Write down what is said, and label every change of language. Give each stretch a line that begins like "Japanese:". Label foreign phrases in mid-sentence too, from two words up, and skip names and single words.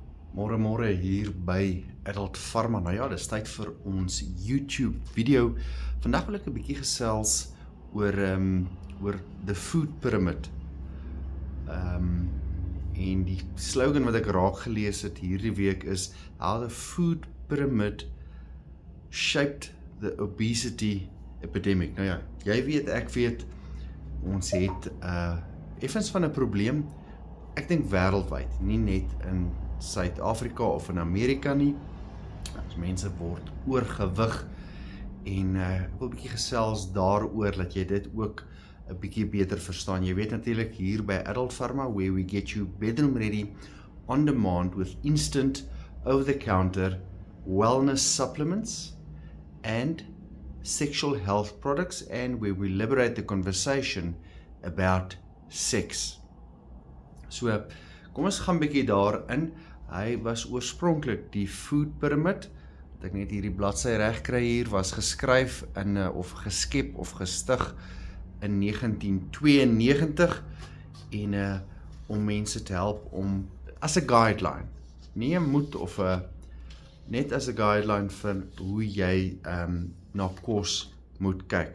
Afrikaans: Môre hier by Adult Pharma. Nou ja, dis tyd vir ons YouTube video. Vandag wil ek 'n bietjie gesels oor
English: the food pyramid.
Afrikaans: En die slogan wat ek raak gelees het hierdie week is
English: How the food pyramid shaped the obesity epidemic.
Afrikaans: Nou ja, jy weet, ek weet, ons het effens van 'n probleem. Ek dink wêreldwyd, nie net in Suid-Afrika of in Amerika nie. As mense word oorgewig en ek wil 'n bietjie gesels daaroor dat jy dit ook 'n bietjie beter verstaan. Jy weet natuurlik hier by
English: Adult Pharma where we get you bedroom ready on demand with instant over-the-counter wellness supplements and sexual health products, and where we liberate the conversation about sex.
Afrikaans: So, kom ons gaan bietjie daarin. Hy was oorspronklik die
English: food pyramid,
Afrikaans: wat ek net hierdie bladsy reg kry hier, was geskryf in of geskep of gestig in 1992 en om mense te help om as 'n guideline, nie 'n moed of net as 'n guideline vir hoe jy na kos moet kyk.